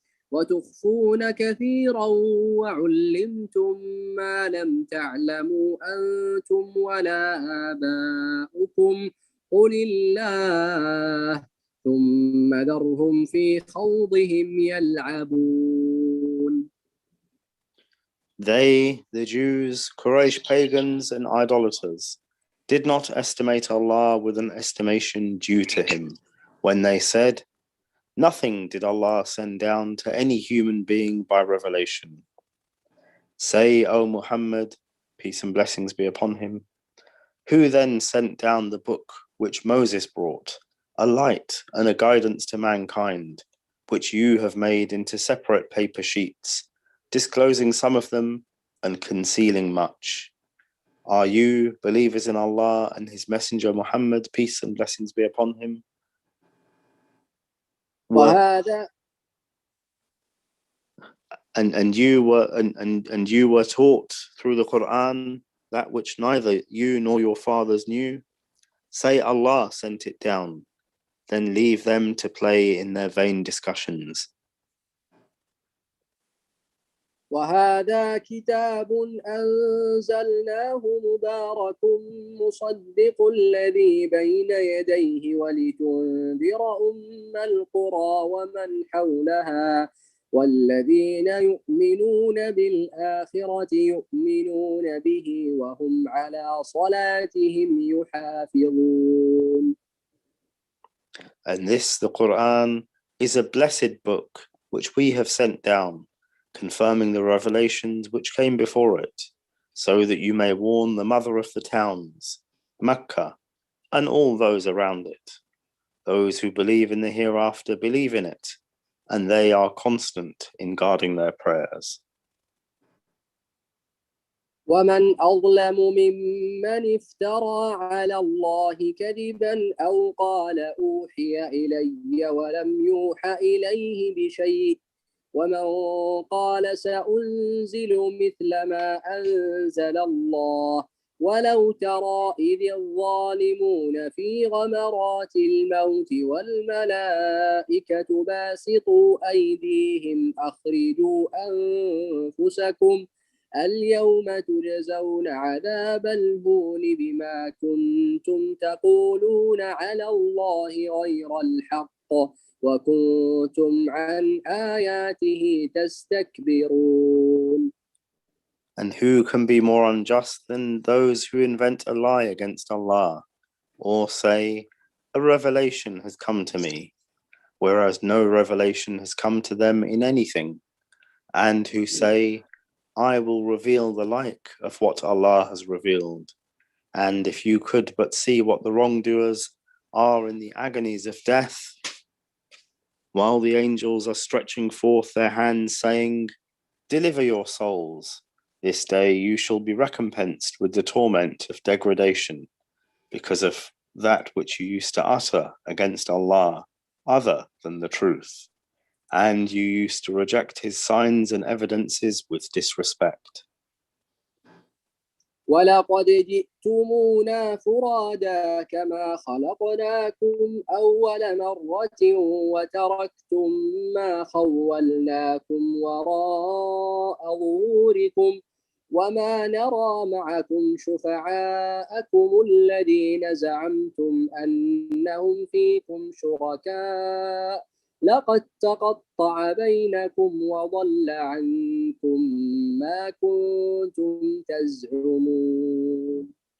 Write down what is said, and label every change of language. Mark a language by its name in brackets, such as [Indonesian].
[Arabic] وتخفون كثيرا وعلمتم ما لم تعلموا أنتم ولا آباؤكم قل الله ثم ذرهم في خوضهم يلعبون. [English] They, the Jews, Quraysh pagans and idolaters, did not estimate Allah with an estimation due to him when they said, nothing did Allah send down to any human being by revelation. Say, O Muhammad, peace and blessings be upon him, who then sent down the book which Moses brought, a light and a guidance to mankind, which you have made into separate paper sheets, disclosing some of them and concealing much. Are you believers in Allah and His Messenger Muhammad, peace and blessings be upon him? And you were taught through the Qur'an that which neither you nor your fathers knew? Say Allah sent it down, then leave them to play in their vain discussions. [Arabic] وهذا كتاب أنزلناه مبارك مصدق الذي بين يديه ولتنذر القرى ومن حولها والذين يؤمنون بالآخرة يؤمنون به وهم على صلاتهم يحافظون. [English] And this, the Qur'an, is a blessed book which we have sent down, confirming the revelations which came before it, so that you may warn the mother of the towns, Mecca, and all those around it. Those who believe in the hereafter believe in it, and they are constant in guarding their prayers. [Arabic] ومن أظلم ممن افترى على الله كذبا أو قال أوحي إلي ولم يوحى إليه بشيء ومن قال سأنزل مثل ما أنزل الله ولو ترى إذ الظالمون في غمرات الموت والملائكة باسطوا أيديهم أخرجوا أنفسكم اليوم تجزون عذاب الهون بما كنتم تقولون على الله غير الحق وكنتم عن آياته تستكبرون. [English] And who can be more unjust than those who invent a lie against Allah, or say, a revelation has come to me, whereas no revelation has come to them in anything, and who say, I will reveal the like of what Allah has revealed. And if you could but see what the wrongdoers are in the agonies of death, while the angels are stretching forth their hands, saying, deliver your souls. This day you shall be recompensed with the torment of degradation because of that which you used to utter against Allah other than the truth, and you used to reject his signs and evidences with disrespect. [Arabic] ولقد جئتمونا فرادا كما خلقناكم أول مرة وتركتم ما خولناكم وراء ظهوركم وما نرى معكم شفعاءكم الذين زعمتم أنهم فيكم شركاء لقد تقطع بينكم وضل عنكم ما كنتم تزعمون.